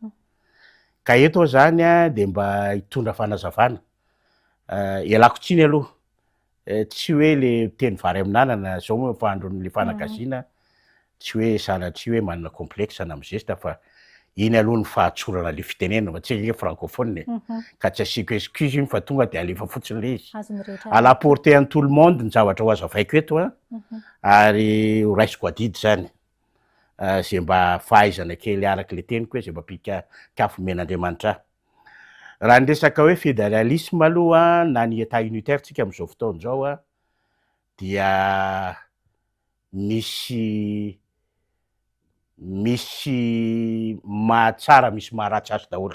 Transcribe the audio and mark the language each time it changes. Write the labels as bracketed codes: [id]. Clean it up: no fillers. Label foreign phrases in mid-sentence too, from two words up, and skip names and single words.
[mg] Ka eto zany de mba hitondra fanazavana ialako tsiny aloha tsy hoe le teny vary amin'anana zao moa fa andron'le fanagasiana tsy hoe sanatria hoe manana complexe na mizesta fa iny aloha ny fahatsorana le fitenena fa tsy hoe francophone ka tsy asiako excuse iny fa tonga de alefa fotsiny le izy [fr] à la portée en tout le monde [mg] ny zavatra ho azavaiko eto ary ho raisiko adidy zany zay mba fahaizana kely araka le teniko hoe zay mba pikafo men'Andriamanitra. Raha ny resaka hoe fédéralisme aloha na ny [fr] état unitaire [mg] tsika amin'izao fotoan'izao dia misy mahatsara misy maharatsy azy daholo.